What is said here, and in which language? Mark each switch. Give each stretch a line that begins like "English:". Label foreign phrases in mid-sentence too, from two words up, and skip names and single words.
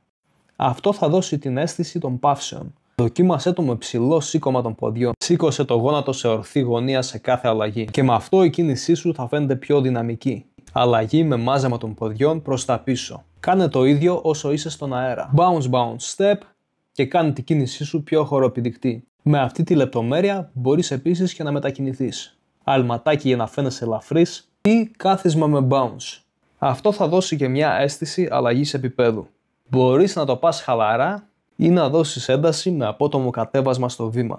Greek: Αυτό θα δώσει την αίσθηση των παύσεων. Δοκίμασέ το με ψηλό σήκωμα των ποδιών. Σήκωσε το γόνατο σε ορθή γωνία σε κάθε αλλαγή. Και με αυτό η κίνησή σου θα φαίνεται πιο δυναμική. Αλλαγή με μάζεμα των ποδιών προς τα πίσω. Κάνε το ίδιο όσο είσαι στον αέρα.
English: Bounce, bounce, step
Greek: και κάνε την κίνησή σου πιο χοροπηδικτή. Με αυτή τη λεπτομέρεια μπορείς επίσης και να μετακινηθείς. Αλματάκι για να φαίνεσαι ελαφρύς ή κάθισμα με bounce. Αυτό θα δώσει και μια αίσθηση αλλαγής επίπεδου. Μπορείς να το πας χαλαρά ή να δώσεις ένταση με απότομο κατέβασμα στο βήμα.